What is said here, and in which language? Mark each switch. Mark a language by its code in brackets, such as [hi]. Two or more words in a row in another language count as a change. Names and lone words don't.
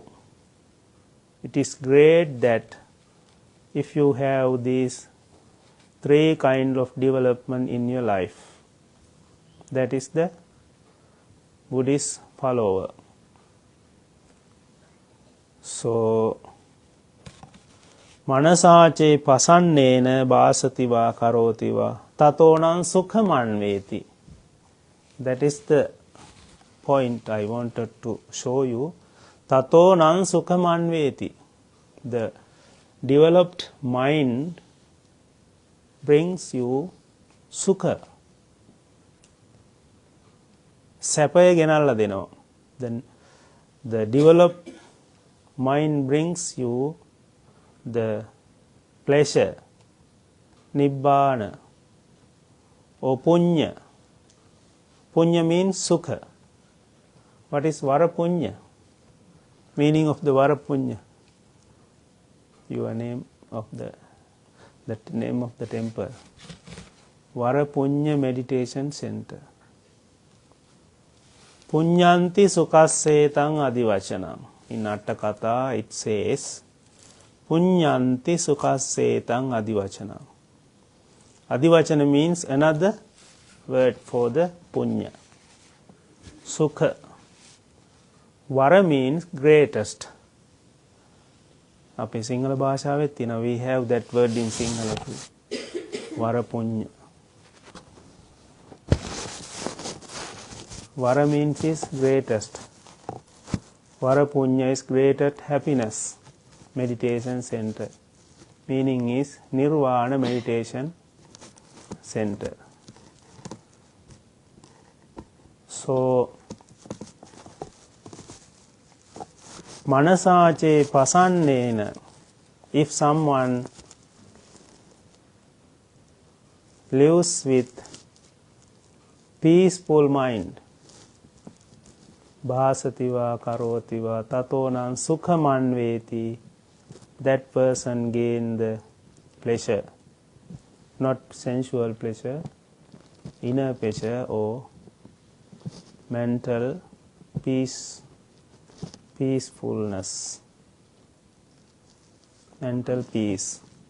[en] It is great that if you have these three kind of development in your life, that is the Buddhist follower. So, [pi] Manasace pasannena bhasativa karotiva tatonan sukhamanveti. [en] That is the point I wanted to show you. [pi] Tatonan sukhamanveti. [en] The developed mind brings you sukha. [si] සැපය ගෙනැල්ලා දෙනවා. [en] Then the developed mind brings you the pleasure, nibbana, or punya. Punya means sukha. What is varapunya? Meaning of the varapunya? Your name of the name of the temple. Varapunya Meditation Center. [pi] Punyanti sukassetang adivachanam. [en] In Attakatha it says, [pi] Punyanti sukassetang adivachanam. [en] Adivachana means another word for the punya. Sukha. Vara means greatest. [si] අපි සිංහල භාෂාවෙත් තියෙනවා. [en] We have that word in Sinhala too. Vara punya. Vara means is greatest. Vara punya is greatest happiness. Meditation center. Meaning is Nirvana Meditation Center. So, [pi] Manasace pasannena, [en] if someone lives with peaceful mind, [pi] bhasativa karotiva tatonan sukhamanveti, [en] that person gain the pleasure, not sensual pleasure, inner pleasure or mental peacefulness, mental peace.